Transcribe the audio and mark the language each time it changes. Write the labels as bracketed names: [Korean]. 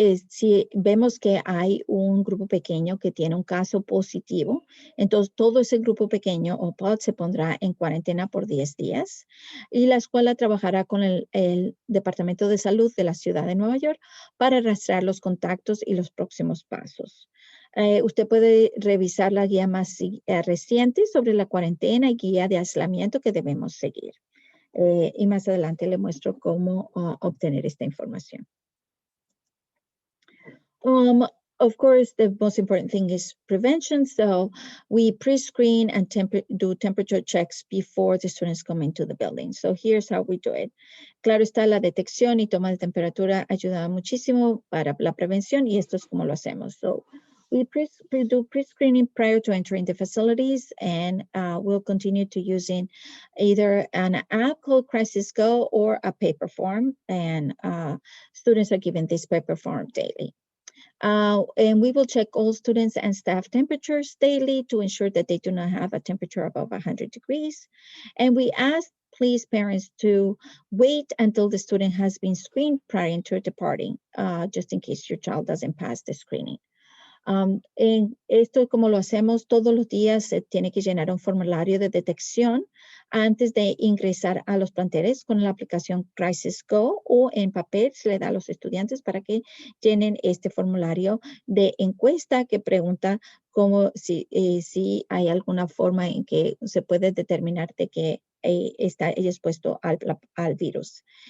[Spanish] Si vemos que hay un grupo pequeño que tiene un caso positivo, entonces todo ese grupo pequeño o pod se pondrá en cuarentena por 10 días y la escuela trabajará con el Departamento de Salud de la Ciudad de Nueva York para rastrear los contactos y los próximos pasos. Usted puede revisar la guía más reciente sobre la cuarentena y guía de aislamiento que debemos seguir. Y más adelante le muestro cómo obtener esta información. [English] Of course, the most important thing is prevention. So we pre-screen and do temperature checks before the students come into the building. So here's how we do it. [Spanish] Claro está, la detección y toma de temperatura ayuda muchísimo para la prevención y esto es como lo hacemos. [English] So we do pre-screening prior to entering the facilities, and we'll continue to using either an app called Crisis Go or a paper form, and students are given this paper form daily. And we will check all students and staff temperatures daily to ensure that they do not have a temperature above 100 degrees. And we ask, please, parents to wait until the student has been screened prior to departing, just in case your child doesn't pass the screening. [Spanish] En esto, como lo hacemos todos los días, se tiene que llenar un formulario de detección antes de ingresar a los planteles con la aplicación Crisis Go o en papel se le da a los estudiantes para que llenen este formulario de encuesta que pregunta si hay alguna forma en que se puede determinar de que está expuesto al virus.